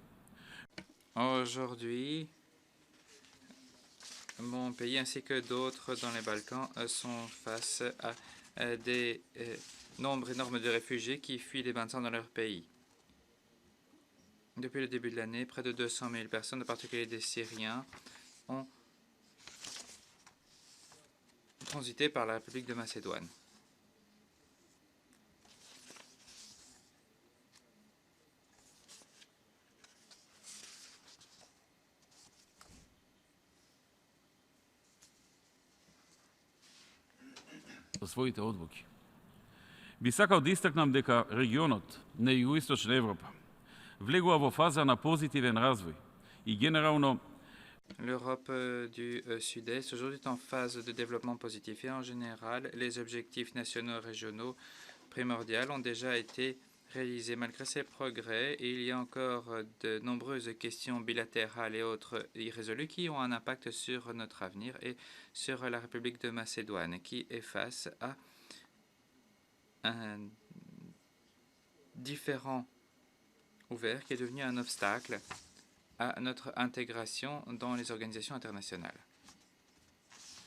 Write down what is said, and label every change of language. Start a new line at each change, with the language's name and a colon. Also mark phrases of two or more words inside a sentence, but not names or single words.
French: Aujourd'hui, mon pays ainsi que d'autres dans les Balkans sont face à des nombres énormes de réfugiés qui fuient les bains de sang dans leur pays. Depuis le début de l'année, près de 200 000 personnes, en particulier des Syriens, ont transité par la République de Macédoine.
Macedonian: Своите одлуки. Би сакал да истакнам дека регионот, не југоисточна Европа, влегла во фаза на позитивен развој и генерално
French: L'Europe du Sud-Est aujourd'hui est en phase de développement positif et en général, les objectifs nationaux et régionaux primordiaux ont déjà été réalisés. Malgré ces progrès, il y a encore de nombreuses questions bilatérales et autres irrésolues qui ont un impact sur notre avenir et sur la République de Macédoine, qui est face à un différend ouvert qui est devenu un obstacle à notre intégration dans les organisations internationales.